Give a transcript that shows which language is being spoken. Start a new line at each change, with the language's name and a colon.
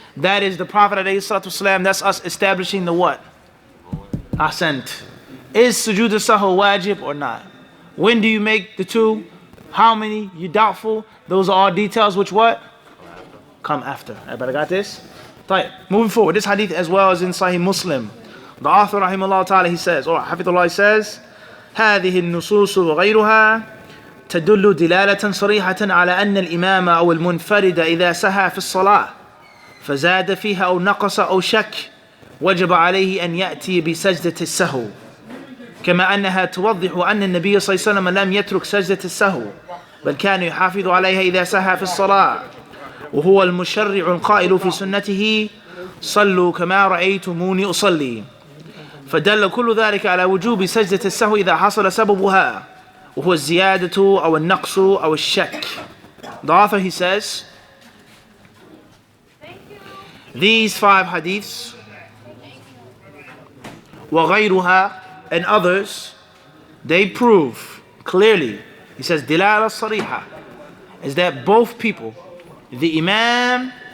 English: That is the Prophet ﷺ, that's us establishing the what? Ahsant. Is sujood as-sahw wajib or not? When do you make the 2? How many? You doubtful? Those are all details which what? Come after. Everybody got this? Right. Moving forward. This hadith as well as in Sahih Muslim.
Arabic: The author rahimahullah ta'ala he says, or Hafidullah says, هذه النصوص وغيرها تدل دلالة صريحة على أن الإمام أو المنفرد إذا سهى في الصلاة فزاد فيها أو نقص أو شك وجب عليه أن يأتي بسجدة السهو كما أنها توضح أن النبي صلى الله عليه وسلم لم يترك سجدة السهو بل كان يحافظ عليها إذا سهى في الصلاة وهو المشرع القائل في سنته صلوا كما رأيتموني أصلي فدل كل ذلك على وجوب سجدة السهو إذا حصل سببها وهو الزيادة أو النقص أو الشك.
English: The author he says these 5 hadiths وغيرها and others they prove clearly, he says dilala sariha, is that both people, the imam